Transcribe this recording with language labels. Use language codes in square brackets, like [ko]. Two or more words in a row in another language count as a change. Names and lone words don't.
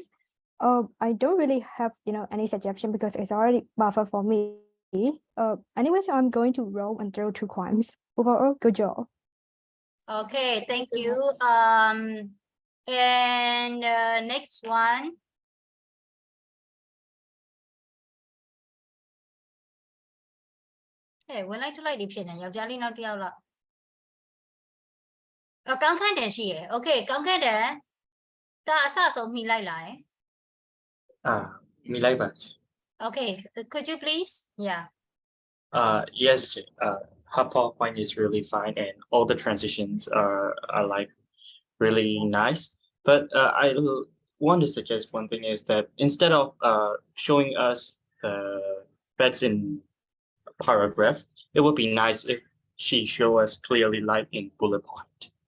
[en] I don't really have any suggestion because it's already buffered for me. Anyway, so I'm going to roll and throw 2 coins. Overall, good job. Okay, thank so you. And next one. [my] Hey, ဝင်လိုက်ထွက်လိုက်တွေဖြစ်နေယောက်ျားလေးနောက်တစ်ယောက်လောက်ကောင်းခန့်တယ်ရှိရယ် Okay ကောင်းခန့်တယ်ကအစဆုံးမှီလိုက်လာရယ် [en] Me like that. Okay, could you please? Yeah. Yes, her PowerPoint is really fine and all the transitions are like really nice. But I want to suggest one thing is that instead of showing us the facts in paragraph, it would be nice if she show us clearly like in bullet point.